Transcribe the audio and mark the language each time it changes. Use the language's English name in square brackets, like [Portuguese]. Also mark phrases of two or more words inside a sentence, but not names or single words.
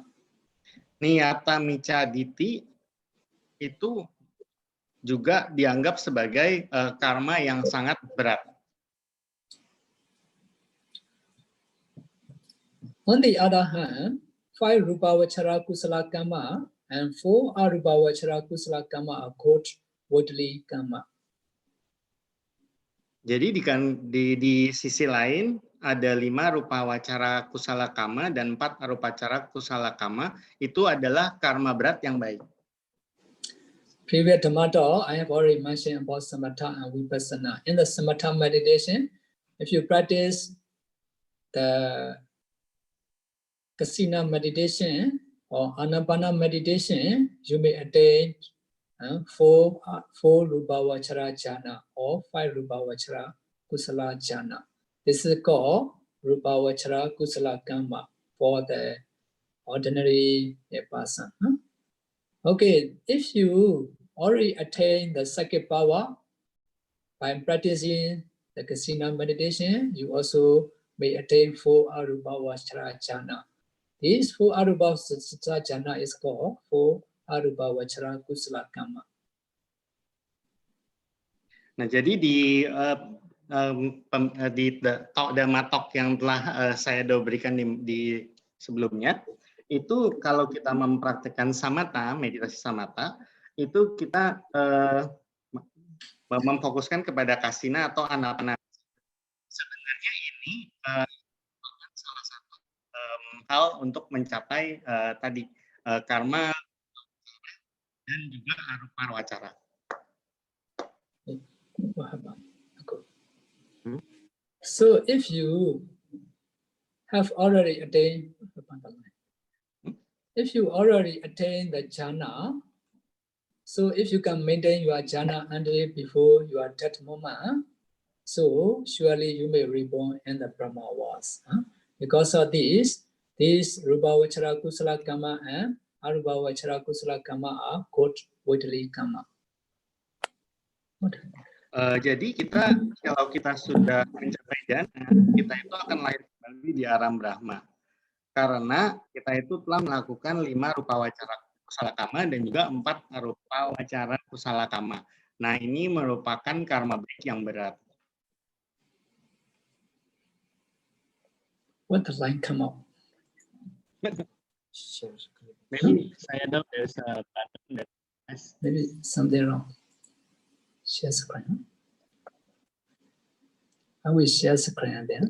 [Pali] Niyata Micha Ditti [Indonesian] itu juga dianggap sebagai karma yang sangat berat. [English] On the other hand, 5 [Pali] Rupavachara Kusala karma [English] and 4 [Pali] Arupavachara Kusala karma [English] are called Vili karma. [Indonesian] Jadi di sisi lain, ada 5 [Pali] rupa wacara kusala kama [Indonesian] dan 4 [Pali] arupacara kusala kama. [Indonesian] Itu adalah karma berat yang baik. [English] Previous Dhamma talk, I have already mentioned about samatha and vipassana. In the samatha meditation, if you practice the kasina meditation or anapana meditation, you may attain 4 [Pali] rupa vachara jhana [English] or 5 [Pali] rupa vachara kusala jhana. [English] This is called [Pali] rupa vachara kusala karma [English] for the ordinary person. Okay, if you already attain the second power by practicing the kasina meditation, you also may attain 4 [Pali] arupa vachara jhana. [English] This 4 [Pali] arupa vachara jhana [English] is called 4 [Pali] arupa vachara kusala karma. [Indonesian] Nah, jadi di [English] Dhamma Talk [Indonesian] yang telah saya berikan di sebelumnya, itu kalau kita mempraktikkan samatha, meditasi samatha, itu kita memfokuskan kepada kasina atau anapana. Sebenarnya ini salah satu hal untuk mencapai tadi karma dan juga [Pali] arupa wacara. [English] So if you have already attained the jhana, so if you can maintain your jhana until before your death moment, so surely you may reborn in the Brahma worlds. Because of this [Pali] rupa vachara kusala karma [English] and [Pali] arupa vachara kusala karma [English] are called worldly karma. [Indonesian] Jadi kalau kita sudah mencapai jhana, kita itu akan lahir kembali di alam Brahma. Karena kita itu telah melakukan 5 [Pali] rupa wacara kusala kama [Indonesian] dan juga 4 [Pali] rupa wacara kusala kama. [Indonesian] Nah, ini merupakan karma baik yang berat. [English] What the line come up? Maybe saya know there's a button that has... Maybe something wrong. Share screen. I will share screen then.